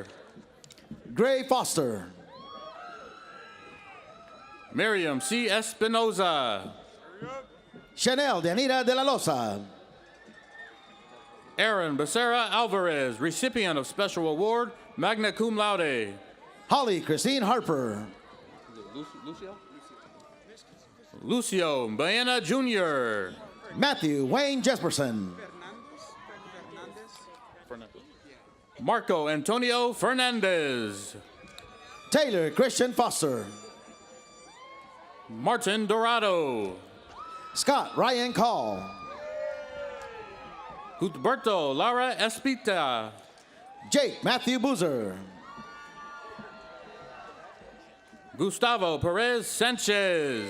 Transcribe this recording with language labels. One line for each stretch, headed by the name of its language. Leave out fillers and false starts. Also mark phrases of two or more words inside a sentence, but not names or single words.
English: Gray Foster. Miriam C. Espinoza. Chanel Dianita de la Loza. Aaron Becerra Alvarez, recipient of Special Award,
Latin: magna cum laude.
English: Holly Christine Harper. Lucio Baena Jr. Matthew Wayne Jesperson. Marco Antonio Fernandez. Taylor Christian Foster. Martin Dorado. Scott Ryan Call. Gutberto Lara Espita. Jake Matthew Boozer. Gustavo Perez Sanchez.